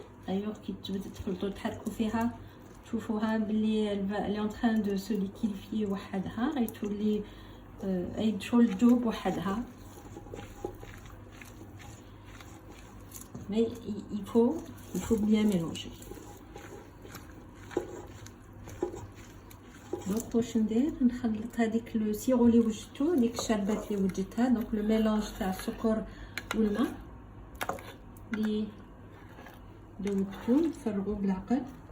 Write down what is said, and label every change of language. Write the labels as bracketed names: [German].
[Arabic] D'ailleurs كي تخلطوا تحركوا فيها تشوفوها بلي [French] elle est en train de se liquidifier [Arabic] وحدها, غيتولي شغل تذوب وحدها. [French] Mais il faut bien mélanger. [Arabic] دونك واش ندير, نخلط هذيك لو سيرو اللي وجدتو, ديك الشربات اللي وجدتها, دونك لو ميلونج تاع السكر والماء اللي ذوبتو نفرغو بالعقل.